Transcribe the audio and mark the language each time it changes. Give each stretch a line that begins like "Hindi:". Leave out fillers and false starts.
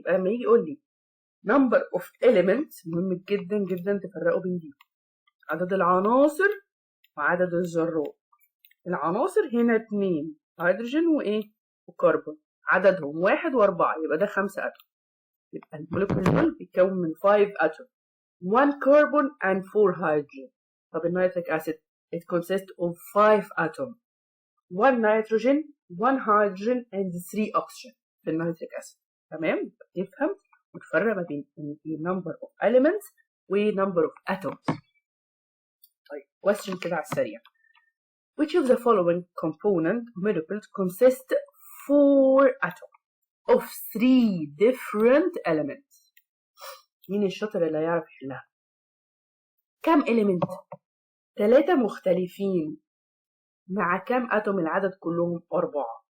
Arabic: يبقى لما يجي يقول لي
English: number of elements،
Arabic: مهم جدا جدا تفرقوا بين دي، عدد العناصر وعدد الذرات. العناصر هنا 2 هيدروجين وكربون، عددهم 1 و4، يبقى ده 5 اتوم. يبقى المولكيول دول بيتكون من 5 اتوم،
English: 1 carbon and 4 hydrogen.
Arabic: طب النيتريك
English: acid it consists of 5 atoms، 1 nitrogen 1 hydrogen and 3 oxygen
Arabic: في النيتريك
English: acid، تمام.
Arabic: تفهم وتفرق ما بين
English: number of elements
Arabic: و
English: number of atoms.
Arabic: طيب question كده على السريع.
English: Which of the following component molecules consist 4 atoms of 3 different elements؟
Arabic: مين الشاطر اللي هيعرف يحلها؟ كم element؟ 3 مختلفين مع كم اتوم؟ العدد كلهم 4.